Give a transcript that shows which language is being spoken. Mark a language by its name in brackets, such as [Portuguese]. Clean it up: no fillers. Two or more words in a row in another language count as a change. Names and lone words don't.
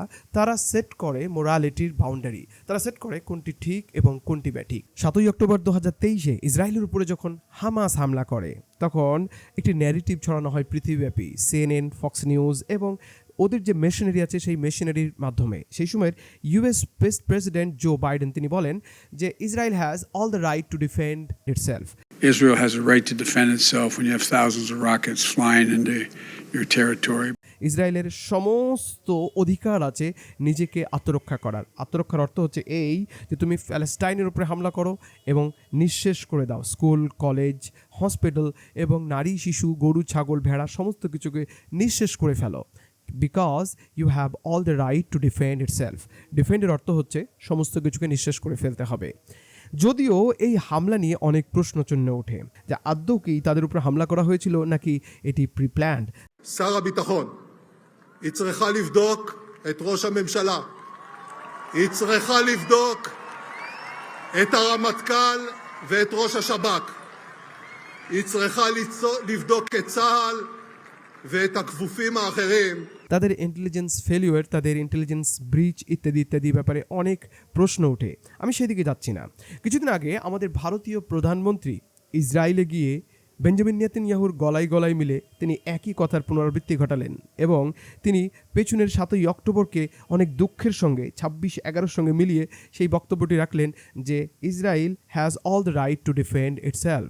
[Bangla] তারা সেট করে [English] morality boundary, [Bangla] তারা সেট করে কোনটি ঠিক এবং কোনটি ব্যাঠিক। 7ই অক্টোবর 2023-এ ইসরায়েলের উপরে যখন হামাস হামলা করে তখন একটি ন্যারেটিভ ছড়ানো হয় পৃথিবীব্যাপী, CNN, ফক্স নিউজ এবং ওদের যে মেশিনারি আছে সেই মেশিনারির মাধ্যমে। সেই সময়ের US প্রেসিডেন্ট জো বাইডেন তিনি বলেন যে ইসরায়েল [English] has all the right to defend itself. Israel has a right to defend itself when you have thousands of rockets flying into your territory. [Bangla] ইসরায়েলের সমস্ত অধিকার আছে নিজেকে আত্মরক্ষা করার। আত্মরক্ষার অর্থ হচ্ছে এই যে তুমি প্যালেস্টাইনের উপরে হামলা করো এবং নিঃশেষ করে দাও স্কুল, কলেজ, হসপিটাল এবং নারী, শিশু, গরু, ছাগল, ভেড়া সমস্ত কিছুকে নিঃশেষ করে ফেলো। [English] because you have all the right to defend itself. [Bangla] ডিফেন্ডের অর্থ হচ্ছে সমস্ত কিছুকে নিঃশেষ করে ফেলতে হবে। যদিও এই হামলা নিয়ে অনেক প্রশ্নচিহ্ন ওঠে যে আদৌ কি তাদের উপর হামলা করা হয়েছিল নাকি এটি প্রি-প্ল্যান্ড। [Hebrew] שר הביטחון, היא צריכה לבדוק את ראש הממשלה, היא צריכה לבדוק את הרמטכ"ל ואת ראש השב"כ, היא צריכה לבדוק את צה"ל ואת הכפופים האחרים. [Bangla] তাদের [English] intelligence failure, [Bangla] তাদের [English] intelligence breach [Bangla] ইত্যাদি ইত্যাদি ব্যাপারে অনেক প্রশ্ন ওঠে। আমি সেদিকে যাচ্ছি না। কিছুদিন আগে আমাদের ভারতীয় প্রধানমন্ত্রী ইসরায়েলে গিয়ে বেঞ্জামিন নেতানিয়াহুর গলায় গলায় মিলে তিনি একই কথার পুনরাবৃত্তি ঘটালেন এবং তিনি পেছনের 7ই অক্টোবরকে অনেক দুঃখের সঙ্গে 26/11-র সঙ্গে মিলিয়ে সেই বক্তব্যটি রাখলেন যে ইসরায়েল [English] has all the right to defend itself.